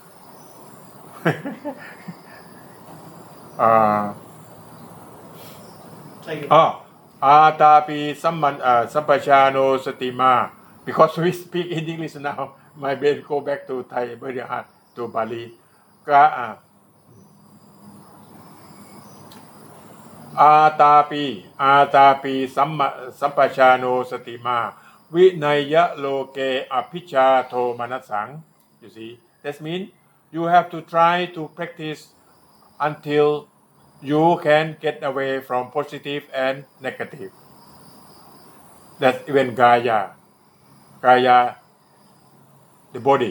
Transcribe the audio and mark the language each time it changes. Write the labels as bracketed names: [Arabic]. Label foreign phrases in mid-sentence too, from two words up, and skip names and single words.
[English] Take it. [Pali] Atapi sampachano satima. [English] Because we speak in English now, my brain go back to Thai very hard, to Bali. [Pali] Atapi sampachano satima. Vinaya loke apicha to manasang. [English] You see, that means you have to try to practice until you can get away from positive and negative. That's even Gaya, the body.